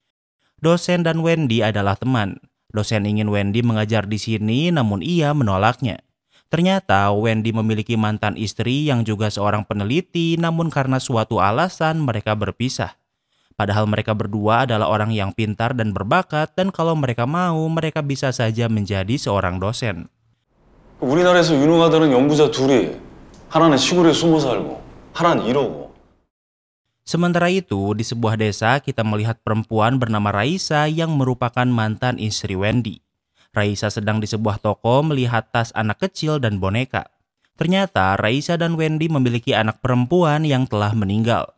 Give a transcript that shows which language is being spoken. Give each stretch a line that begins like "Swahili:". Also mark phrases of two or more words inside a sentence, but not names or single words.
Indonesian: Dosen dan Wendy adalah teman. Dosen ingin Wendy mengajar di sini, namun ia menolaknya. Ternyata Wendy memiliki mantan istri yang juga seorang peneliti, namun karena suatu alasan mereka berpisah. Padahal mereka berdua adalah orang yang pintar dan berbakat dan kalau mereka mau, mereka bisa saja menjadi seorang dosen.
Korean: 우리나라에서 유능하다는 연구자 둘이 하나는 시골에 숨어 살고 하나는 이러고.
Indonesian: Sementara itu, di sebuah desa kita melihat perempuan bernama Raisa yang merupakan mantan istri Wendy. Raisa sedang di sebuah toko melihat tas anak kecil dan boneka. Ternyata Raisa dan Wendy memiliki anak perempuan yang telah meninggal.